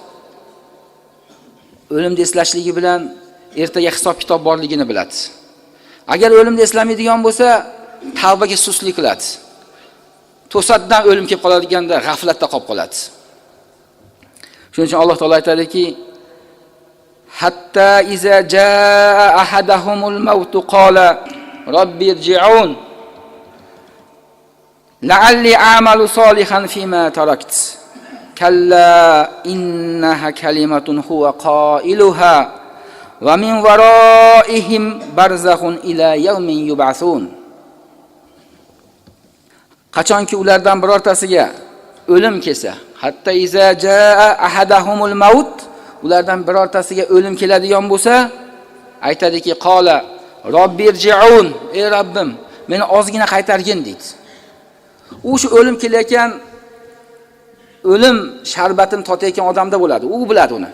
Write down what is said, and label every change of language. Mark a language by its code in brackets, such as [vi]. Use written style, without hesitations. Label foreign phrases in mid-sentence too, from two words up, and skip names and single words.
[uz] O'limni eslashligi bilan ertaga hisob kitob borligini biladi. Agar o'limni eslamaydigan bo'lsa, tavbaga suslik qiladi. To'satdan o'lim kelib qoladiganda g'aflatda qolib qoladi. Shuning uchun Alloh taolay aytadiki: [ar] "حتى إذا جاء أحدهم الموت قال رب ارجعون لعلي أعمل صالحا فيما تركت كلا إنها كلمة هو قائلها ومن ورائهم برزخ إلى يوم يبعثون." [uz] Qachonki ulardan birortasiga o'lim kelsa, [ar] حتى إذا جاء أحدهم الموت, [uz] ulardan birortasiga o'lim keladigan bo'lsa, aytadiki: [ar] "قال رب ارجعون", [uz] ey Rabbim, meni ozgina qaytargin deydi. U shu o'lim kelayotgan o'lim sharbatini totayotgan odamda bo'ladi. U biladi uni.